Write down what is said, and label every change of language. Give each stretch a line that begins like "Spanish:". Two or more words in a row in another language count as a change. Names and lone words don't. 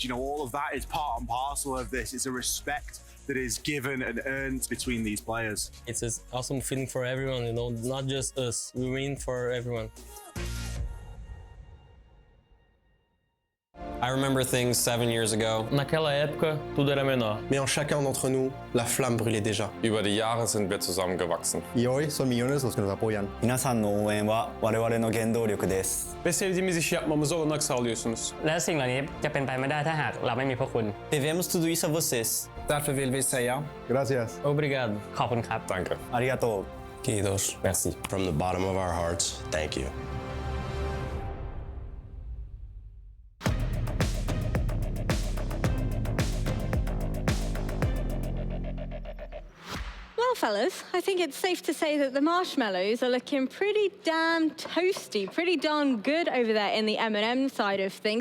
English: You know, all of that is part and parcel of this. It's a respect that is given and earned between these players. It's an awesome feeling for everyone, you know, not just us. We win for everyone. I remember things 7 years ago.
Portuguese: Naquela época, tudo era menor.
French: Mais en chacun d'entre nous, la flamme brûlait déjà.
German: Über die Jahre sind wir zusammengewachsen.
Spanish: Y hoy son millones los que nos apoyan.
Japanese: 皆さんの応援は我々の原動力です。
Turkish: Ve sevdiğimiz işi yapmamıza olanak sağlıyorsunuz.
Thai: และสิ่งเหล่านี้จะเป็นไปไม่ได้ถ้าหากเราไม่มีพวกคุณ
Portuguese: Devemos tudo isso a vocês.
Swedish: Därför vill vi säga
Spanish: Gracias.
Portuguese: Obrigado.
Thai: ขอบคุณครับ
German: Danke.
Japanese: Arigato.
Finnish: Kiitos.
French: Merci.
English: From the bottom of our hearts, thank you. Well, fellas, I think it's safe to say that the marshmallows are looking pretty damn toasty, pretty darn good over there in the MNM side of things.